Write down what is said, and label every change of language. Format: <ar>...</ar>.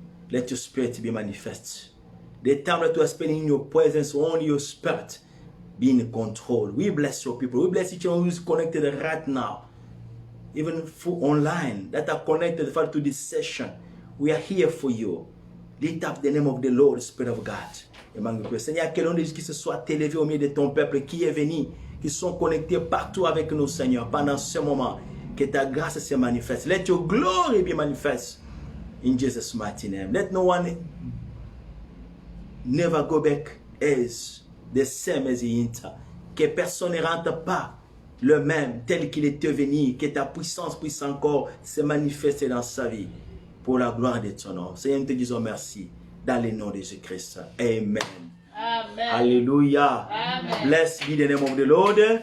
<en>Let your spirit be manifest. The time that we are spending in your presence, only your spirit be in control. We bless your people. We bless each one who is connected right now. Even through online that are connected to this session. We are here for you. Lift up the name of the Lord, Spirit of God.</en> <fr>Seigneur, que l'on dise qui se soit élevé au milieu de ton peuple qui est venu, qui sont connectés partout avec nous, Seigneur, pendant ce moment. Que ta grâce se manifeste.</fr> <en>Let your glory be manifest in Jesus' mighty name. Let no one never go back as the same as he entered.</en> <fr>Que personne ne rentre pas le même tel qu'il était venu. Que ta puissance puisse encore se manifester dans sa vie pour la gloire de ton nom. Seigneur, nous te disons merci dans le nom de Jésus-Christ.</fr> <en>Amen. Amen. Alléluia. Blessed be the name of the Lord.</en>